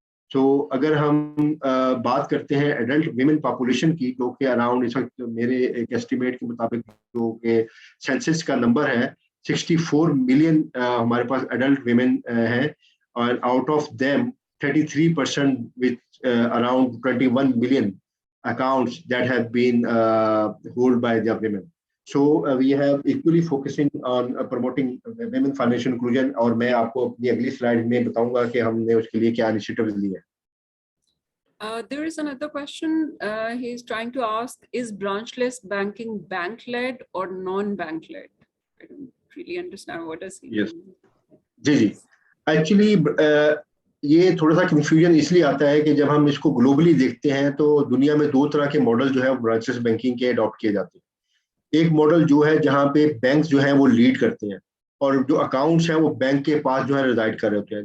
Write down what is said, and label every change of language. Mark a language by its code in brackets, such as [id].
[hi] तो अगर हम बात करते हैं एडल्ट विमेन पॉपुलेशन की, जो कि अराउंड इस वक्त मेरे एक एस्टिमेट के मुताबिक जो कि सेंसस का नंबर है 64 मिलियन हमारे पास एडल्ट विमेन हैं, और out of them 33% [en] with around 21 million accounts that have been held by the women. So we have equally focusing on promoting women financial inclusion, [hi] और मैं आपको अपनी अगली स्लाइड में बताऊंगा कि हमने उसके लिए क्या इनिशिएटिव्स लिए. [en] There is another question. He's trying to ask, is branchless banking bank-led or non-bank-led? I don't really understand what is he. Yes. जी. [hi] Actually ये थोड़ा सा कंफ्यूजन इसलिए आता है कि जब हम इसको ग्लोबली देखते हैं तो दुनिया में दो तरह के मॉडल जो है ब्रांचेस बैंकिंग के अडॉप्ट किए जाते हैं. एक मॉडल जो है जहाँ पे बैंक्स जो है वो लीड करते हैं और जो अकाउंट्स हैं वो बैंक के पास जो है रिजाइड कर रहे होते हैं.